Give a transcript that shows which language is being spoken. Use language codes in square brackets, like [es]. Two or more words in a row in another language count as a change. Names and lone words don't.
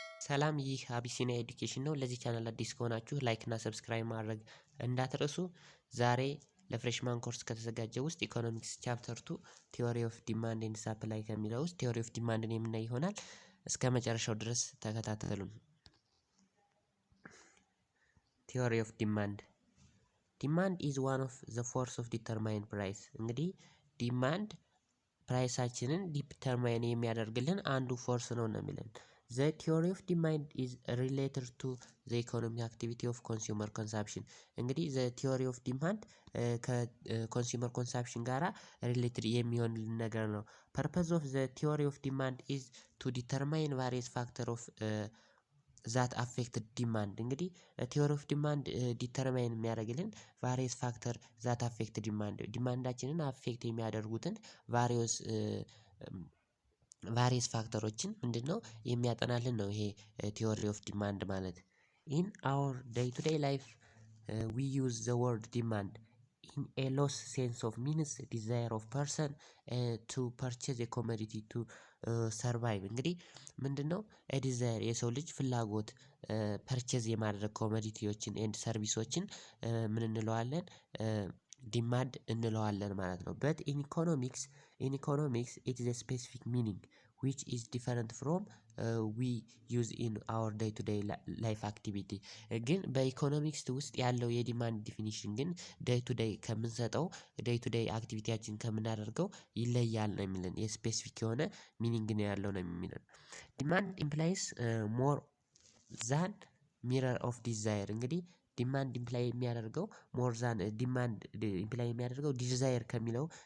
[am] ሰላም ይህ አቢሲኒያ ኤዱኬሽን ነው። ለዚህ ቻናል አዲስ ከሆናችሁ ላይክ እና ሰብስክራይብ ማድረግ እንዳትረሱ። ዛሬ ለፍሬሽማን ኮርስ ከተዘጋጀ ውስጥ ኢኮኖሚክስ [en] chapter 2 theory of demand and supply [am] ከሚለው ውስጥ [en] theory of demand [am] የምናይ ይሆናል። እስከ መጨረሻው ድረስ ተከታተሉን። [en] theory of demand is one of the force of determine price። [am] እንግዲህ ዲማንድ ፕራይሳችንን ዲተርማይን የሚያደርግልን አንዱ ፎርስ ነው የሚለን። [en] The theory of demand is related to the economic activity of consumer consumption. እንግዲህ the theory of demand ከconsumer consumption ጋራ related [am] የሚሆን ነገር ነው። [en] Purpose of the theory of demand is to determine various factor of that affect demand. እንግዲህ theory of demand determine የሚያደርግልን various factor that affect demand [am] ዲማንዳችንን አፌክት የሚያደርጉትን ቫሪየስ ፋክተሮችን ምንድነው የሚያጠናልን ነው ይሄ ቲዮሪ ኦፍ ዲማንድ ማለት። [en] in our day to day life we use the word demand in a loss sense of means desire of person to purchase a commodity to survive። [am] እንግዲህ ምንድነው ዲዛየር የሰው ልጅ ፍላጎት ፐርቼዝ የማድረግ ኮሞዲቲዎችን ኤንድ ሰርቪሶችን ምን እንለዋለን ዲማንድ እንለዋለን ማለት ነው። [en] but in economics it is a specific meaning which is different from we use in our day to day life activity። [am] ግን በኢኮኖሚክስ ውስጥ ያለው የዲማንድ ዲፊኒሽን ግን [en] day to day [am] ከምንሰጠው [en] day to day [am] አክቲቪቲያችን ከምናደርገው ይለያል ነው የሚለን። የስፔሲፊክ የሆነ ሚኒንግ ነው ያለው ነው የሚለን። [en] demand implies more than mirror of desire። [am] እንግዲህ ዲማንድ ኢምፕላይ የሚያደርገው [en] more than [am] ዲማንድ ኢምፕላይ የሚያደርገው ዲዛየር ከሚለው